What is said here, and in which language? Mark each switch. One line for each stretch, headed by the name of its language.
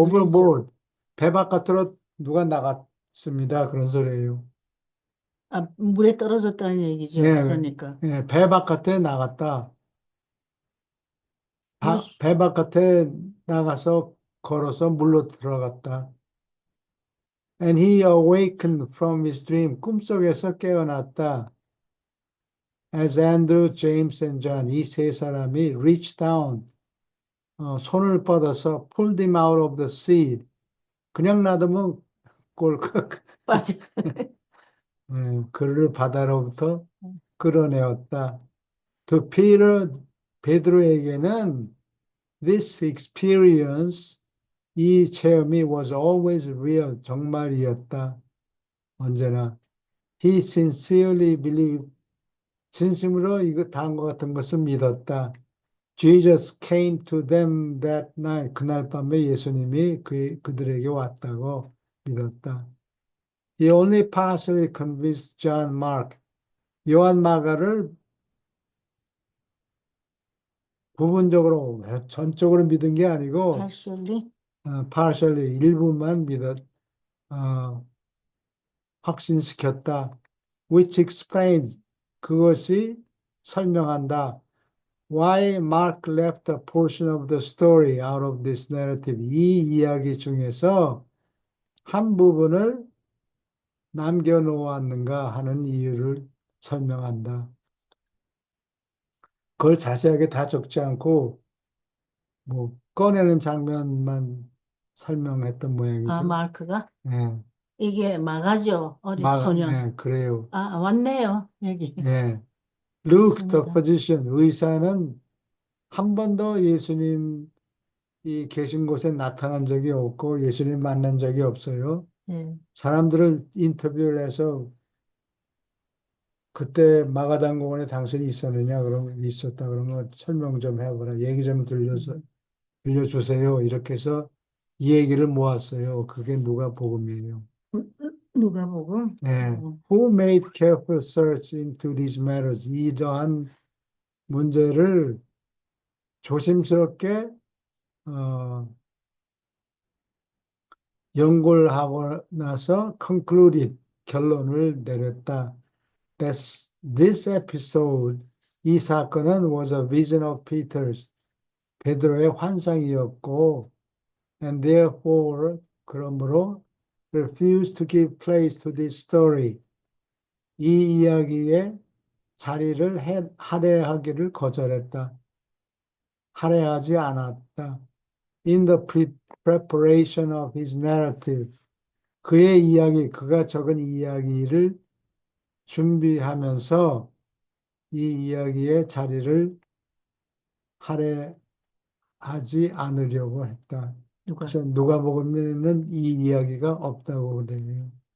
English: overboard,
Korean: 배 바깥으로 누가 나갔습니다. 그런 소리예요. 아, 물에 떨어졌다는 얘기죠. 예, 그러니까. 예, 배 바깥에 나갔다. 물, 배 바깥에 나가서 걸어서 물로 들어갔다.
English: And he awakened from his dream.
Korean: 꿈속에서 깨어났다.
English: As Andrew, James, and John,
Korean: 이 세 사람이
English: reached down,
Korean: 손을 뻗어서
English: pulled him out of the sea.
Korean: 그냥 놔두면 꼴깍. 빠져. 그를 바다로부터 끌어내었다.
English: To Peter,
Korean: 베드로에게는
English: this experience,
Korean: 이 체험이
English: was always real,
Korean: 정말이었다. 언제나.
English: He sincerely believed,
Korean: 진심으로 이거 다음과 같은 것을 믿었다.
English: Jesus came to them that night.
Korean: 그날 밤에 예수님이 그들에게 왔다고 믿었다.
English: He only partially convinced John Mark.
Korean: 요한 마가를 부분적으로, 전적으로 믿은 게 아니고,
English: partially. partially,
Korean: 일부만 확신시켰다.
English: Which explains,
Korean: 그것이 설명한다.
English: Why Mark left a portion of the story out of this narrative.
Korean: 이 이야기 중에서 한 부분을 남겨놓았는가 하는 이유를 설명한다. 그걸 자세하게 다 적지 않고 뭐 꺼내는 장면만 설명했던 아, 모양이죠. 마크가? 예, 이게 마가죠. 어린 소년. 예, 그래요. 아, 왔네요. 여기. 예.
English: Luke, the
Korean: 있습니다.
English: physician,
Korean: 의사는 한 번도 예수님이 계신 곳에 나타난 적이 없고 예수님 만난 적이 없어요. 예. 사람들을 인터뷰를 해서 그때 마가단공원에 당신이 있었느냐? 그러면 있었다. 그러면 설명 좀 해보라. 얘기 좀 들려주세요. 이렇게 해서 이 얘기를 모았어요. 그게 누가복음이에요. 누가복음. 예.
English: Who made careful search into these matters?
Korean: 이러한 문제를 조심스럽게 연구를 하고 나서
English: concluded,
Korean: 결론을 내렸다.
English: This episode,
Korean: 이 사건은
English: was a vision of Peter's,
Korean: 베드로의 환상이었고,
English: and therefore,
Korean: 그러므로
English: refused to give place to this story.
Korean: 이 이야기에 자리를 할애하기를 거절했다. 할애하지 않았다.
English: In the preparation of his narrative.
Korean: 그의 이야기, 그가 적은 이야기를 준비하면서 이 이야기의 자리를 할애하지 않으려고 했다. 그래서 누가복음에는 이 이야기가 없다고 그래요.